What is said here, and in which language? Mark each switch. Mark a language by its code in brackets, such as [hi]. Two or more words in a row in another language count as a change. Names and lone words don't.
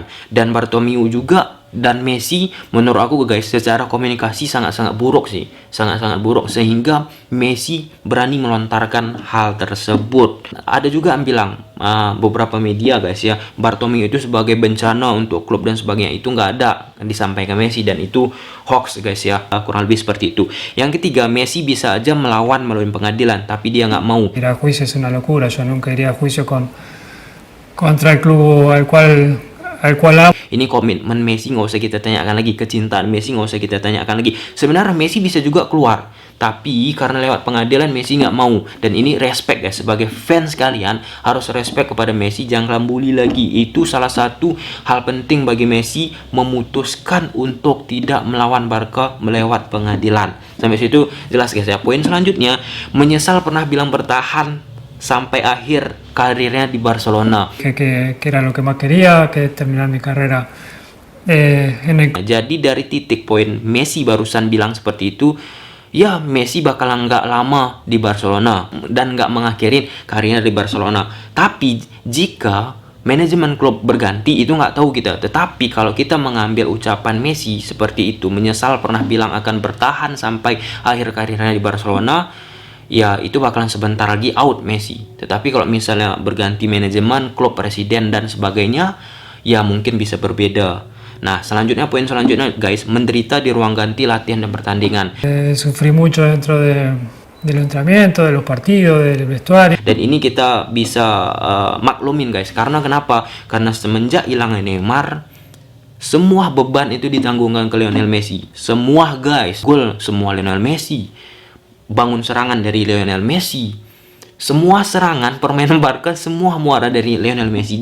[id] Dan Bartomeu juga dan Messi menurut aku guys secara komunikasi sangat-sangat buruk sih, sangat-sangat buruk, sehingga Messi berani melontarkan hal tersebut. Ada juga yang bilang beberapa media guys ya, Bartomeu itu sebagai bencana untuk klub dan sebagainya. Itu nggak ada disampaikan Messi, dan itu hoax guys ya, kurang lebih seperti itu. Yang ketiga, Messi bisa aja melawan melalui pengadilan, tapi dia nggak mau. [es] Ir a juicio es una locura. Yo nunca iría a juicio contra el club al cual [id] Ini komitmen Messi nggak usah kita tanyakan lagi, kecintaan Messi nggak usah kita tanyakan lagi. Sebenarnya Messi bisa juga keluar, Tapi karena lewat pengadilan Messi nggak mau. Dan ini respect guys, sebagai fans kalian harus respect kepada Messi, jangan bully lagi. Itu salah satu hal penting bagi Messi, memutuskan untuk tidak melawan Barca melewat pengadilan. Sampai situ jelas guys ya. Poin selanjutnya, menyesal pernah bilang bertahan sampai akhir karirnya di Barcelona. [es] Que era lo que más quería, que terminar mi carrera en el... [id] Jadi dari titik poin Messi barusan bilang seperti itu, ya Messi bakalan nggak lama di Barcelona dan nggak mengakhirin karirnya di Barcelona. Tapi jika manajemen klub berganti itu nggak tahu kita. Tetapi kalau kita mengambil ucapan Messi seperti itu, menyesal pernah bilang akan bertahan sampai akhir karirnya di Barcelona, ya itu bakalan sebentar lagi out Messi. Tetapi kalau misalnya berganti manajemen, klub, presiden dan sebagainya, ya mungkin bisa berbeda. Nah, selanjutnya poin selanjutnya guys, menderita di ruang ganti latihan dan pertandingan. [es] Sufrí mucho dentro del entrenamiento, de los partidos, del vestuario. [id] Dan ini kita bisa maklumin guys, karena kenapa? Karena semenjak hilangnya Neymar, semua beban itu ditanggungkan ke Lionel Messi. Semua guys, gol semua Lionel Messi, bangun serangan dari Lionel Messi, semua serangan permainan Barca semua muara dari Lionel Messi.